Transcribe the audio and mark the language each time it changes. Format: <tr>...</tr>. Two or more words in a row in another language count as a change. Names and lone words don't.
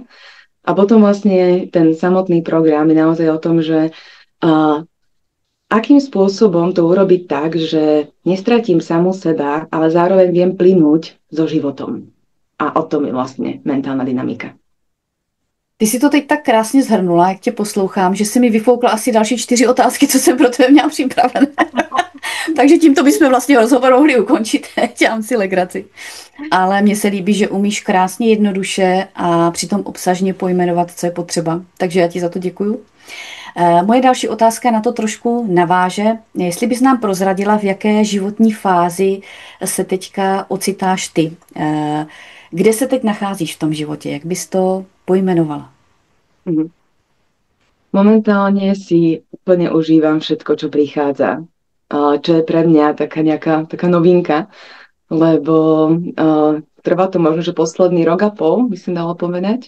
<sk>A potom vlastne ten samotný program je naozaj o tom, že akým spôsobom to urobiť tak, že nestratím samú seba, ale zároveň viem plynúť so životom. A o tom je vlastne mentálna dynamika.</sk> <cs>Ty si to teď tak krásně zhrnula, jak tě poslouchám, že si mi vyfoukla asi další 4 otázky, co jsem pro tebe měla připravené. Takže tímto bychom vlastně rozhovor mohli ukončit. Dělám si legraci. Ale mně se líbí, že umíš krásně jednoduše a přitom obsažně pojmenovat, co je potřeba. Takže já ti za to děkuju. Moje další otázka na to trošku naváže. Jestli bys nám prozradila, v jaké životní fázi se teďka ocitáš ty. Kde se teď nacházíš v tom životě? Jak bys to pojmenovala?</cs> <sk>Momentálne si úplne užívam všetko, čo prichádza. Čo je pre mňa taká novinka, lebo trvá to možno, že posledný rok a pol, by som dala povedať.</sk>